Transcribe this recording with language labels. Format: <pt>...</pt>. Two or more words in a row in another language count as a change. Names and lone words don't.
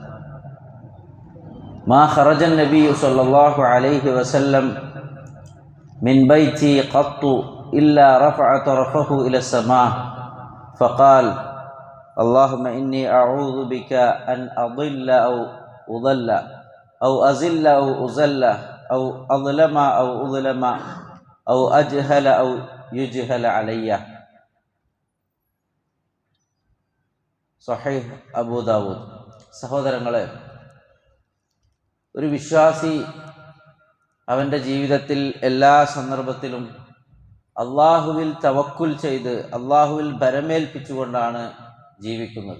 <ar>ما خرج النبي صلى الله عليه وسلم من بيتي قط إلا رفع طرفه إلى السماء فقال: اللهم إني أعوذ بك أن أضل أو أضل أو أزل أو أزل أو أظلم أو أظلم أو أجهل أو يجهل علي.</ar> <ml>സഹീഹ് അബൂ ദാവൂദ്. സഹോദരങ്ങളെ, ഒരു വിശ്വാസി അവൻ്റെ ജീവിതത്തിൽ എല്ലാ സന്ദർഭത്തിലും അള്ളാഹുവിൽ തവക്കുൽ ചെയ്ത് അള്ളാഹുവിൽ ഭരമേൽപ്പിച്ചുകൊണ്ടാണ് ജീവിക്കുന്നത്.</ml>